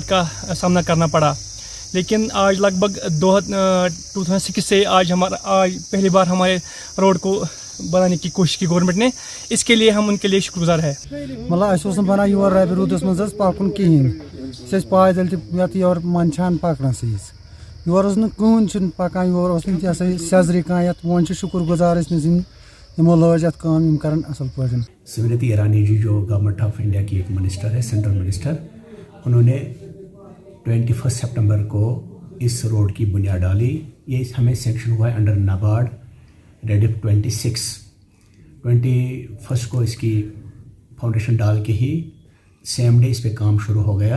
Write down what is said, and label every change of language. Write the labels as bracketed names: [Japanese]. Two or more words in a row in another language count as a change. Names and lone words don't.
[Hindi] का सामना करना पड़ा, लेकिन आज लगभग 2006 से आज पहली बार हमारे रोड को बनाने की कोशिश की गवर्नमेंट ने। इसके लिए हम उनके लिए शुक्रगुजार है। [Kashmiri] मतलब बना योर रबि रूदस मज पकन कहें पैदल योर मंचान पकनस योर कहन पकान योर सेजरी कह वो शुक्रगुजार यमो लज अत काम कर असल पे। [Hindi] स्मृति ईरानी जी जो [English] Government of India [Hindi] की एक मिनिस्टर है, [English] central minister, [Hindi] उन्होंने 21 सितंबर को इस रोड की बुनियाद डाली। ये हमें सेक्शन हुआ है अंडर नाबार्ड रेडिफ 21 को इसकी फाउंडेशन डाल के ही [English] same day [Hindi] इस पे काम शुरू हो गया।